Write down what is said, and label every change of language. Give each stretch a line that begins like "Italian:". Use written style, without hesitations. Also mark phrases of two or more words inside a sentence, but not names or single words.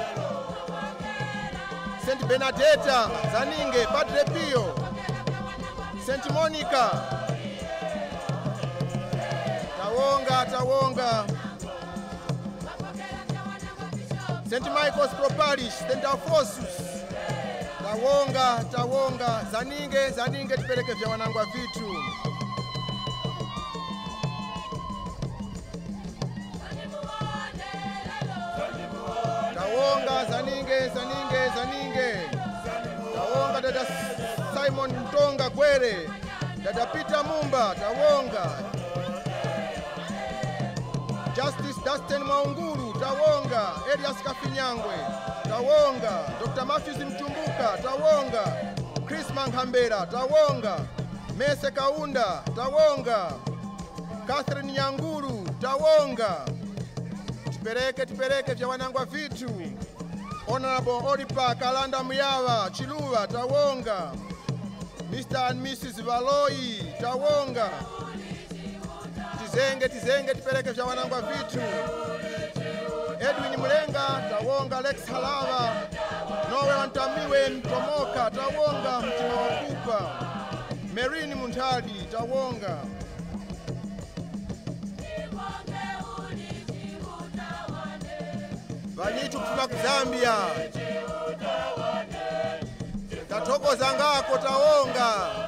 Tumbuka: St. Benedetta, Zaninge, Padre Pio, St. Monica, Tawonga. St. Michael's Proparish, St. Alphonsus, Tawonga, Zaninge, Tipeleke vya wanangwa vitu. Tawonga, Zaninge. Tawonga, Dada Simon Ntonga Kwere, Dada Peter Mumba, Tawonga. Justice Dustin Maunguru, Tawonga. Elias Kafinyangwe, Tawonga. Dr. Matthews Mtumbuka, Tawonga. Chris Manghambera, Tawonga. Mese Kaunda, Tawonga. Catherine Nyanguru, Tawonga. Tipeleke vya wanangwa vitu. Honorable Oripa Kalanda Muyawa, Chiluwa, Tawonga. Mr. and Mrs. Valoi, Tawonga. Tizenge, tipeleke vya wanangwa vitu. Edwin Mulenga, Tawonga. Lex Halava, Nowe Wantamiwe Mtomoka, Tawonga. Mtima Wakupa, Merini Muntadi, Tawonga. Vanyitu kutoka Zambia, Tatokoza ngako, Tawonga.